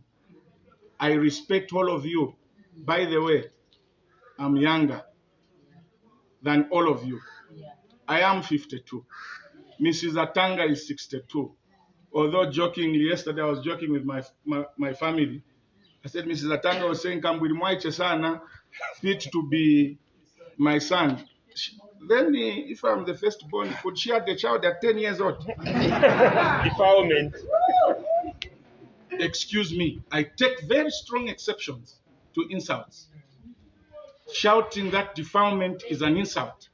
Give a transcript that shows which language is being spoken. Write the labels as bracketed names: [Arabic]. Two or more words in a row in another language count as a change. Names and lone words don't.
[English] I respect all of you. By the way, I'm younger than all of you. I am 52. Mrs. Attanga is 62. Although jokingly, yesterday I was joking with my family. I said, Mrs. Attanga was saying, [Bemba] Kambwili mwaiche sana, [English] fit to be my son. Then, if I'm the firstborn, could she have the child at 10 years old? Defilement. Excuse me, I take very strong exceptions to insults. Shouting that defilement is an insult.